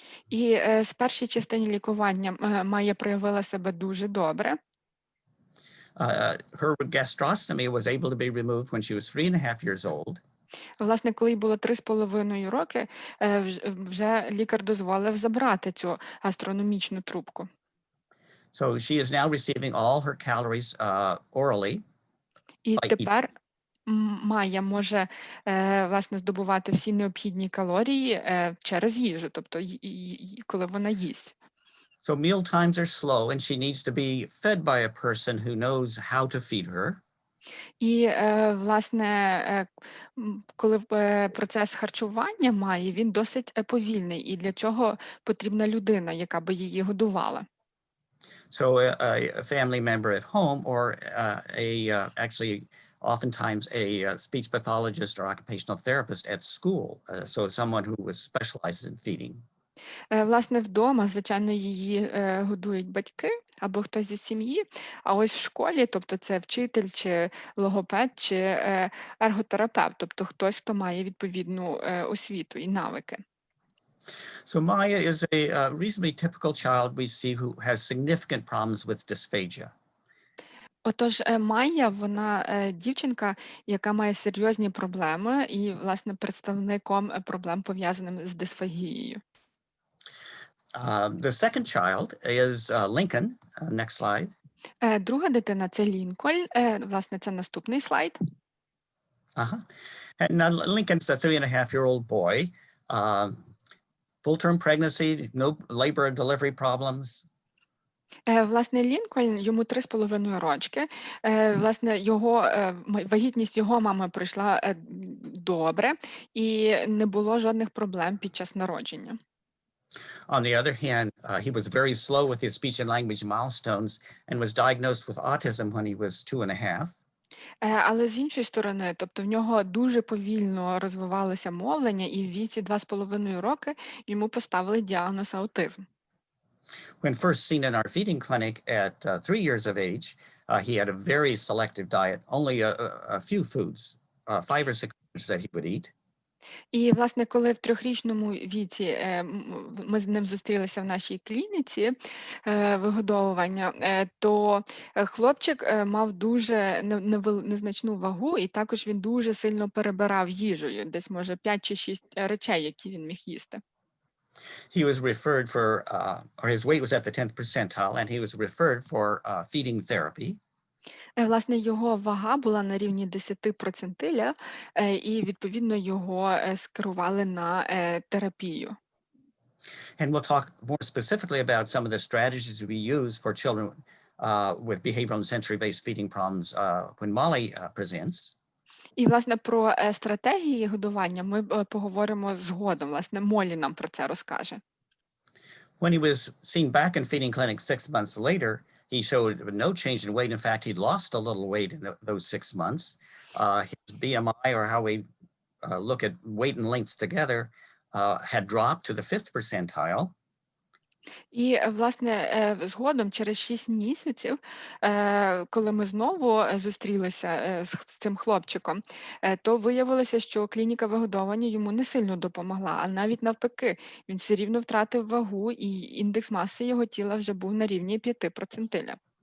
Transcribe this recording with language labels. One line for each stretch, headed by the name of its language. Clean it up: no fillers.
Ukrainian: І з першої частини лікування Майя проявила себе дуже добре.
English: Her gastrostomy was able to be removed when she was 3.5 years old.
Ukrainian: Власне, коли їй було 3,5 роки, вже лікар дозволив забрати цю гастрономічну трубку.
English: So she is now receiving all her calories orally.
Ukrainian: І тепер Майя може, власне, здобувати всі необхідні калорії через їжу, тобто коли вона їсть.
English: So meal times are slow and she needs to be fed by a person who knows how to feed her.
Ukrainian: І, власне, коли процес харчування має, він досить повільний, і для цього потрібна людина, яка би її годувала.
English: So a family member at home or actually oftentimes a speech pathologist or occupational therapist at school, so someone who specializes in feeding.
Ukrainian: Власне, вдома, звичайно, її годують батьки або хтось зі сім'ї, а ось в школі, тобто це вчитель, чи логопед, чи ерготерапевт, тобто хтось, хто має відповідну освіту і навики.
English: So Maya is a reasonably typical child we see who has significant problems with dysphagia.
Ukrainian: Отож, Майя, вона дівчинка, яка має серйозні проблеми і, власне, представником проблем, пов'язаних з дисфагією.
English: The second child is Lincoln. Next slide.
Ukrainian: Друга дитина – це Лінкольн. Власне, це наступний слайд. Uh-huh.
English: And Lincoln's a 3.5-year-old boy. Full-term pregnancy, no labor and delivery problems.
Ukrainian: Власне, Лінкольн, йому 3,5 рочки. Власне, вагітність його мами пройшла добре, і не було жодних проблем під час народження.
English: On the other hand, he was very slow with his speech and language milestones and was diagnosed with autism when he was 2.5.
Ukrainian: Але з іншої сторони, тобто в нього дуже повільно розвивалося мовлення, і в віці 2,5 роки йому поставили діагноз аутизм.
English: When first seen in our feeding clinic at 3 years of age, he had a very selective diet, only a few foods, 5 or 6 foods that he would eat.
Ukrainian: І, власне, коли в 3-річному віці ми з ним зустрілися в нашій клініці вигодовування, то хлопчик мав дуже незначну вагу, і також він дуже сильно перебирав їжею, десь, може, 5 чи 6 речей, які він міг їсти.
English: He was referred for, or his weight was at the 10th percentile, and he was referred for feeding therapy.
Ukrainian: Власне, його вага була на рівні 10 процентиля, і, відповідно, його скерували на терапію.
English: And we'll talk more specifically about some of the strategies we use for children with behavioral and sensory-based feeding problems when Molly presents.
Ukrainian: І, власне, про стратегії годування ми поговоримо згодом. Власне, Молі нам про це розкаже.
English: When he was seen back in feeding clinic 6 months later, he showed no change in weight. In fact, he'd lost a little weight in those 6 months. His BMI, or how we look at weight and length together, had dropped to the 5th percentile.
Ukrainian: І, власне, згодом, через 6 місяців, коли ми знову зустрілися з цим хлопчиком, то виявилося, що клініка вигодовування йому не сильно допомогла, а навіть навпаки, він все рівно втратив вагу, і індекс маси його тіла вже був на рівні 5 процентиля.